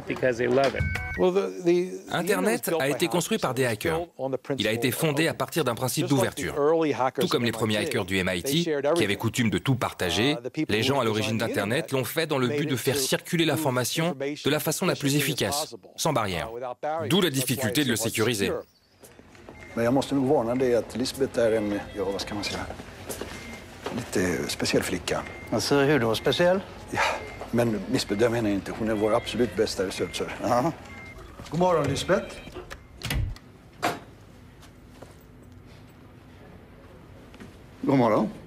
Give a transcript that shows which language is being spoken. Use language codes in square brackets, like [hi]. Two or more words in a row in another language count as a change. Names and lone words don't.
[fr] Internet a été construit par des hackers. Il a été fondé à partir d'un principe d'ouverture. Tout comme les premiers hackers du MIT, qui avaient coutume de tout partager, les gens à l'origine d'Internet l'ont fait dans le but de faire circuler l'information de la façon la plus efficace, sans barrière. D'où la difficulté de le sécuriser. [sv] Men jag måste nog varna dig att Lisbeth är en, ja vad ska man säga, lite speciell flicka. Alltså hur då? Speciell? Ja, men Lisbeth, det menar jag inte. Hon är vår absolut bästa researcher. Aha. God morgon, Lisbeth. God morgon.